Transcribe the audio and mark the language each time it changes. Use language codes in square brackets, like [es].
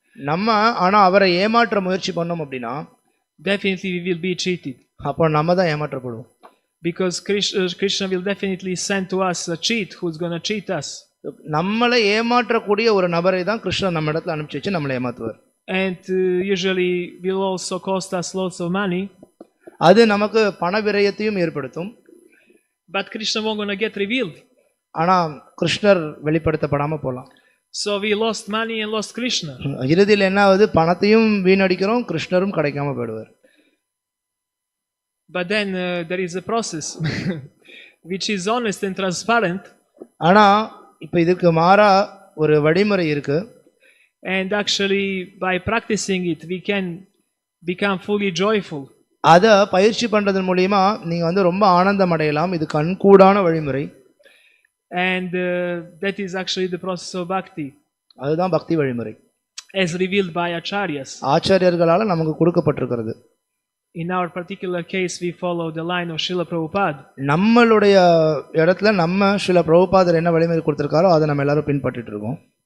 [ta] நம்ம ஆனா அவரை ஏமாற்ற முயற்சி பண்ணோம் அப்படின்னா [en] definitely we will be cheated. [ta] அப்போ நம்ம தான் ஏமாற்றப்படுவோம். [en] Because Krishna will definitely send to us a cheat who's going to cheat us. [ta] நம்மளை ஏமாற்றக்கூடிய ஒரு நபரை தான் கிருஷ்ணன் நம்ம இடத்துல அனுப்பிச்சு வச்சு நம்மளை ஏமாத்துவார். [en] And usually will also cost us lots of money. [ta] அது நமக்கு பண விரயத்தையும் ஏற்படுத்தும். [en] But Krishna won't going to get revealed. [ta] ஆனா கிருஷ்ணர் வெளிப்படுத்தப்படாம போலாம். [en] So we lost money and lost Krishna. [ta] இறுதியில் என்ன ஆகுது, பணத்தையும் வீணடிக்கிறோம், கிருஷ்ணரும் கிடைக்காம போயிடுவார். [en] But then there is a process which is honest and transparent. [ta] ஆனா இப்போ இதுக்கு மாறா ஒரு வழிமுறை இருக்கு. [en] And actually by practicing it we can become fully joyful. [ta] அதை பயிற்சி பண்றதன் மூலமா நீங்க வந்து ரொம்ப ஆனந்தம் அடையலாம். இது கண்கூடான வழிமுறை. [en] And that is actually the process of bhakti. [ta] அதுதான் பக்தி வழிமுறை. [en] As revealed by acharyas. [ta] ஆச்சாரியர்களால நமக்கு கொடுக்கப்பட்டிருக்கிறது. [en] In our particular case we follow the line of Srila Prabhupada. [ta] நம்மளுடைய இடத்துல நம்ம ஸ்ரீல பிரபுபாதர் என்ன வழிமுறை கொடுத்திருக்காரோ அதை நம்ம எல்லாரும் பின்பற்றிட்டு இருக்கோம்.